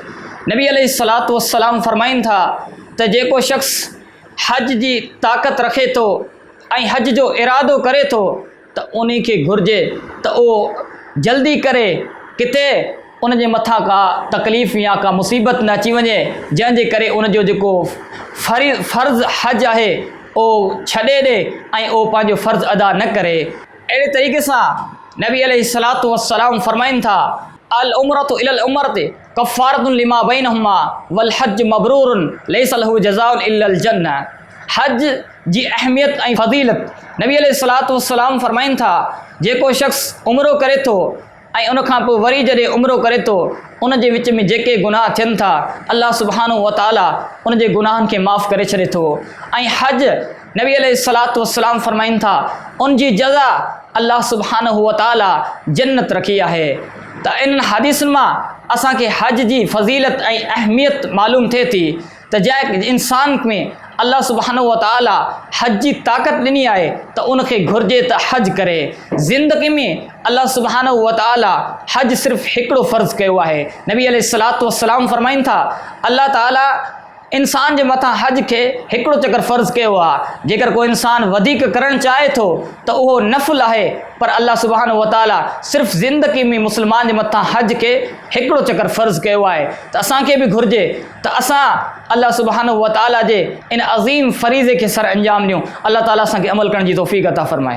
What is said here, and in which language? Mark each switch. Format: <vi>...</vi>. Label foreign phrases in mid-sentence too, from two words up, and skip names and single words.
<sd>नबी</sd> <ar>عليه الصلاة والسلام</ar> <sd>फरमाइनि था त जेको शख़्स हज जी ताक़त रखे थो ऐं हज जो इरादो करे थो त उन खे घुरिजे त उहो जल्दी करे किथे उन जे मथां का तकलीफ़ या का मुसीबत न अची वञे, जंहिंजे करे उन जो जेको फ़र्ज़ हज आहे उहो छॾे ॾे ऐं उहो पंहिंजो फ़र्ज़ अदा न करे। अहिड़े तरीक़े सां नबी</sd> <ar>عليه الصلاة والسلام</ar> <sd>फरमाइनि था</sd> <ar>العمرة إلى العمرة كفارة لما بينهما والحج مبرور ليس له جزاء إلا الجنة.</ar> <sd>हज जी अहमियत ऐं फ़ज़ीलत नबी</sd> <ar>عليه الصلاة والسلام</ar> <sd>फरमाइनि था जेको शख़्स उमरो करे थो ऐं उन खां पोइ वरी जॾहिं उमरो करे थो उन जे विच में जेके गुनाह थियनि था</sd> <ar>الله سبحانه وتعالى</ar> <sd>उन जे गुनाहनि खे माफ़ करे छॾे थो। ऐं हज नबी</sd> <ar>عليه الصلاة والسلام</ar> <sd>फरमाइनि था उन जी जज़ा</sd> <ar>الله سبحانه وتعالى</ar> <sd>जन्नत रखी आहे। त इन्हनि हदीसुनि मां असांखे हज जी फ़ज़ीलत ऐं अहमियत मालूम थिए थी त जंहिं इंसान में</sd> <ar>الله سبحانه وتعالى</ar> <sd>हज जी ताक़त ॾिनी आहे त उनखे घुरिजे त हज करे। ज़िंदगी में</sd> <ar>الله سبحانه وتعالى</ar> <sd>हज सिर्फ़ु हिकिड़ो फ़र्ज़ु कयो आहे। नबी</sd> <ar>عليه الصلاة والسلام</ar> <sd>फरमाइनि था अल्लाह ताला इंसान जे मथां हज खे हिकिड़ो चकर फ़र्ज़ु कयो आहे। जेकर को इंसान वधीक करणु चाहे थो त उहो नफ़ुल आहे, पर</sd> <ar>الله سبحانه وتعالى</ar> <sd>सिर्फ़ु ज़िंदगी में मुस्लमान जे मथां हज खे हिकिड़ो चकर फ़र्ज़ु कयो आहे। त असांखे बि घुरिजे त असां</sd> <ar>الله سبحانه وتعالى</ar> <sd>जे इन अज़ीम फ़रीज़े खे सर अंजाम ॾियूं। अल्लाह ताला असांखे अमल करण जी तौफ़ीक़ अता फ़रमाए।</sd>